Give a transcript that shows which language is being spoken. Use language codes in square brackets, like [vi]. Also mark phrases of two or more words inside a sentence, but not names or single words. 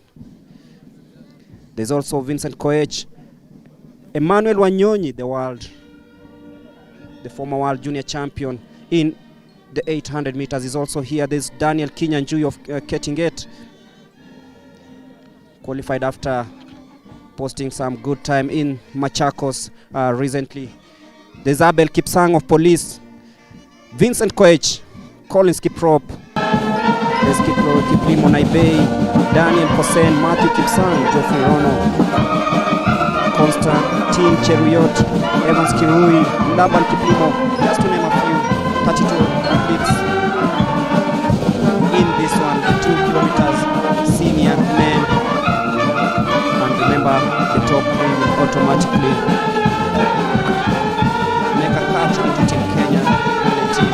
[en] There's also Vincent Koech, Emmanuel Wanyonyi, the former world junior champion in the 800 meters, is also here. There's Daniel Kinyanjui of Ketinget, qualified after posting some good time in Machakos recently. There's Abel Kipsang of Police, Vincent Koech, Collins Kiprop, there's Kiplimo Naibei, Daniel Kosen, Matthew Kipsang, Geoffrey Rono, Constant 19, Cheruyot, Evans Kirui, Laban Kiplimo, just to name a few. 32 athletes in this one, 2 kilometers senior men. And remember, the top 3 will automatically make a cut into Team Kenya team.